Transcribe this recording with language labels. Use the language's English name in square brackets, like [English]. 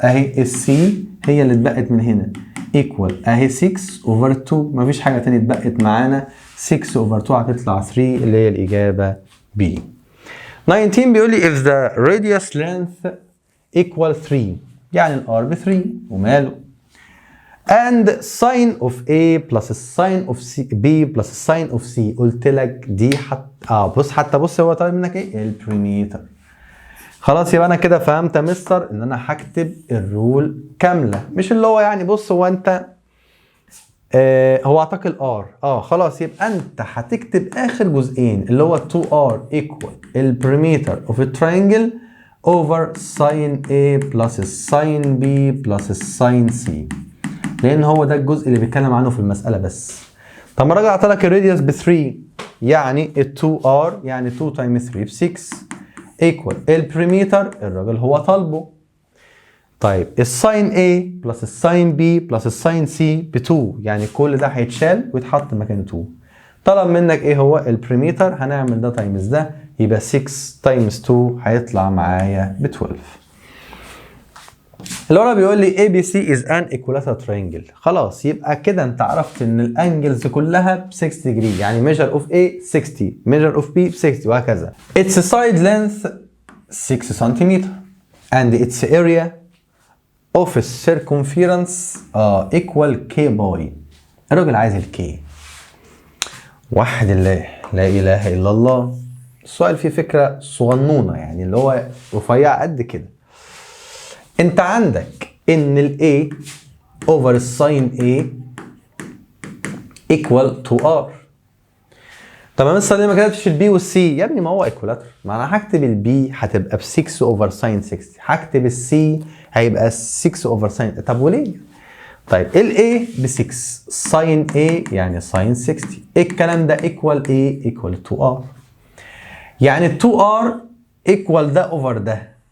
[Arabic] اهي السي هي اللي اتبقت من هنا ايكوال اهي 6 اوفر 2، مفيش حاجه تانية اتبقت معانا. 6 اوفر 2 هتطلع 3 اللي هي الاجابه بي. 19 بيقول لي [English] if the radius length equal 3 [Arabic] يعني الار ب 3. وماله؟ [English] and sin of A plus sin of B plus sin of C. [Arabic] قلت لك دي بص حتى بص هو طالب منك ايه؟ البريميتر. خلاص يبقى انا كده فهمت يا مستر ان انا هكتب الرول كامله، مش اللي هو يعني بص هو انت هو اعطاك الار خلاص يبقى انت هتكتب اخر جزئين اللي هو [English] 2r equal [Arabic] البريميتر اوف التراينجل [English] over sin A plus sin B plus sin C، [Arabic] لان هو ده الجزء اللي بيتكلم عنه في المساله بس. طب ما الراجل عطالك الراديوس ب 3 يعني ال 2r يعني [English] 2 times 3 [Arabic] ب 6 [English] equal [Arabic] البريميتر الراجل هو طالبه. طيب الساين A بلس الساين B بلس الساين C ب 2 يعني كل ده هيتشال ويتحط مكان 2. طلب منك ايه هو البريميتر؟ هنعمل ده تايمز ده يبقى 6 تايمز 2 هيطلع معايا ب 12. اللي ورا بيقول لي [English] ABC is an equilateral triangle. [Arabic] خلاص يبقى كده انت عرفت ان الانجلز كلها ب 60 degree، يعني measure of A 60 measure of B 60 وهكذا. [English] Its side length 6 cm and its area of circumference equal K pi. [Arabic] الراجل عايز الكي. وحد الله لا اله الا الله. السؤال فيه فكره صغنونه يعني اللي هو رفيع قد كده. انت عندك ان ال A over الساين A [English] equal to R. [Arabic] طب مثلا ليه ما كتبتش البي والسي؟ يا ابني ما هو ايكولاتر، ما انا هكتب البي هتبقى ب 6 اوفر ساين 60، هكتب السي هيبقى 6 اوفر ساين. طب وليه؟ طيب الاي ب 6 ساين A يعني ساين 60. الكلام ده ايكوال A ايكوال تو ار، يعني ال 2 ار ايكوال ده اوفر ده.